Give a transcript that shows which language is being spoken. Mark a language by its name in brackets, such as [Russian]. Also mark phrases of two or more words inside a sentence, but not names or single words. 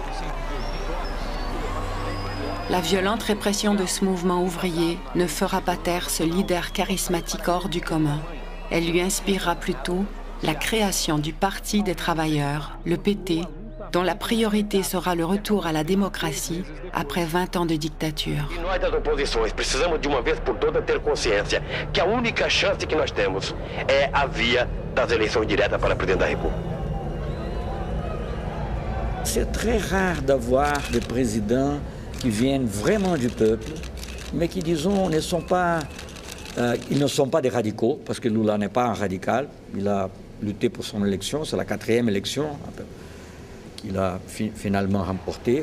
[French] La violente répression de ce mouvement ouvrier ne fera pas taire ce leader charismatique hors du commun. Elle lui inspirera plutôt la création du Parti des travailleurs, le PT, dont la priorité sera le retour à la démocratie après 20 ans de dictature. [Portuguese] Nós das oposições precisamos de uma vez por todas ter consciência que a única chance que nós temos é a via das eleições diretas para presidente da República. [French] C'est très rare d'avoir des présidents qui viennent vraiment du peuple, mais qui, disons, ils ne sont pas des radicaux, parce que Lula n'est pas un radical. Il a lutté pour son élection, c'est la 4e élection qu'il a finalement remportée.